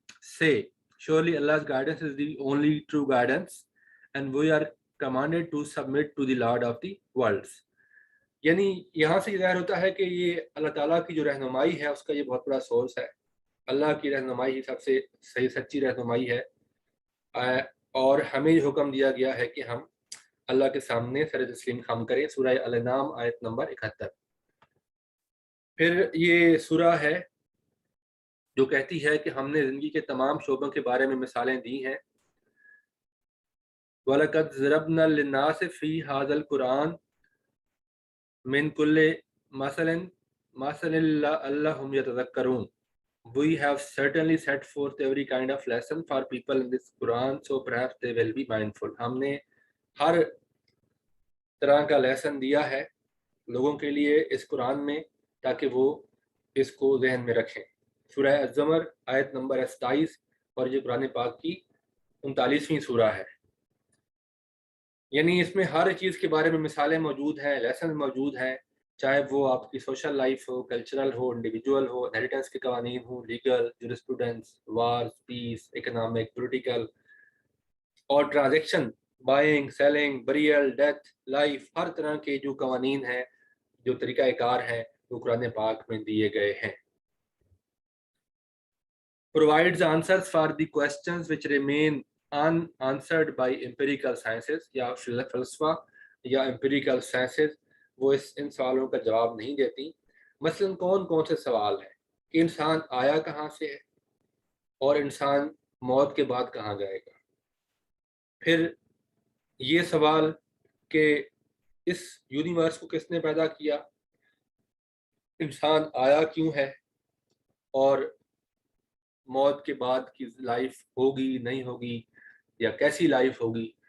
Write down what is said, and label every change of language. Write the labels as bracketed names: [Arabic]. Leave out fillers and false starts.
[English] Say, surely Allah's guidance is the only true guidance, and we are commanded to submit to the Lord of the worlds. [Urdu] یعنی یہاں سے یہ ظاہر ہوتا ہے کہ یہ اللہ تعالیٰ کی جو رہنمائی ہے اس کا یہ بہت بڑا سورس ہے. اللہ کی رہنمائی ہی سب سے صحیح سچی رہنمائی ہے, اور ہمیں یہ حکم دیا گیا ہے کہ ہم اللہ کے سامنے سر تسلیم خم کریں. سورہ الانعام آیت نمبر 71. پھر یہ سورہ ہے جو کہتی ہے کہ ہم نے زندگی کے تمام شعبوں کے بارے میں مثالیں دی ہیں. [Arabic] وَلَقَدْ ضَرَبْنَا لِلنَّاسِ فِي هَذَا الْقُرْآنِ مِنْ كُلِّ مَثَلٍ لَعَلَّهُمْ يَتَذَكَّرُونَ. [English] We have certainly set forth every kind of lesson for people in this Quran, so perhaps they will be mindful. [Urdu] ہم نے ہر طرح کا لیسن دیا ہے لوگوں کے لیے اس قرآن میں تاکہ وہ اس کو ذہن میں رکھیں. سورہ الزمر آیت نمبر 27, اور یہ قرآن پاک کی 39ویں سورہ ہے. یعنی اس میں ہر چیز کے بارے میں مثالیں موجود ہیں, لیسن موجود ہیں, چاہے وہ آپ کی سوشل لائف ہو, کلچرل ہو, انڈیویجول ہو, انہیریٹنس کے قوانین ہو, لیگل, جورسپروڈنس, وارز, پیس, اکنامک, پولیٹیکل اور transaction [English] buying, selling, burial, death, life, [Urdu] ہر طرح کے جو قوانین ہیں, جو طریقہ کار ہیں, وہ قرآن پاک میں دیے گئے ہیں. [English] Provides answers for the questions which remain unanswered by empirical sciences, [Urdu] یا فلسفہ یا empirical sciences وہ ان سوالوں کا جواب نہیں دیتی. مثلا کون سے سوال ہیں کہ انسان آیا کہاں سے ہے, اور انسان موت کے بعد کہاں جائے گا. پھر یہ سوال کہ اس یونیورس کو کس نے پیدا کیا, انسان آیا کیوں ہے, اور موت کے بعد کی لائف ہوگی نہیں ہوگی یا کیسی لائف ہوگی.